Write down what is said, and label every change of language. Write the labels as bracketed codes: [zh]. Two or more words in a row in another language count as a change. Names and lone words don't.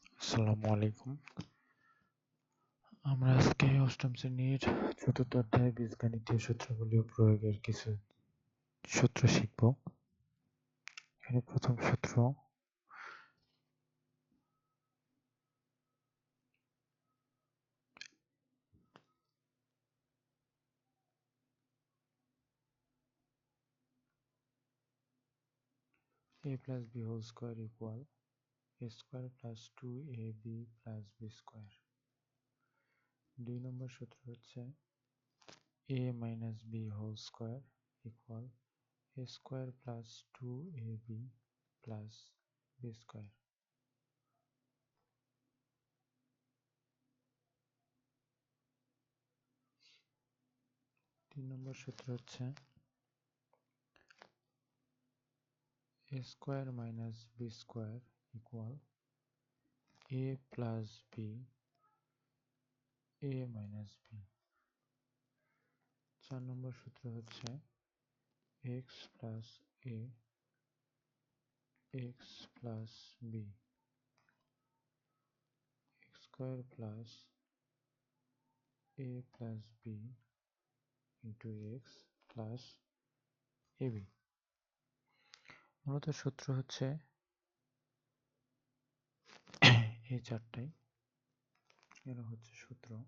[ar] السلام عليكم. [bn] আমরা আজকে অষ্টম শ্রেণীর চতুর্থ অধ্যায় বীজগণিতীয় সূত্রগুলি ও প্রয়োগের কিছু সূত্র শিখব। এখানে প্রথম সূত্র [en] a plus b whole square equal a square plus 2ab plus b square। 2 [bn] নম্বর সূত্র হচ্ছে [en] a minus b whole square equal a square plus 2ab plus b square। 3 [bn] নম্বর সূত্র হচ্ছে [en] a square minus b square equal a plus b a minus b। 4 [bn] নম্বর সূত্র হচ্ছে [en] x plus a x plus b x square plus a plus b into x plus ab। [bn] মূলত সূত্র হচ্ছে এই চারটাই, এরা হচ্ছে সূত্র।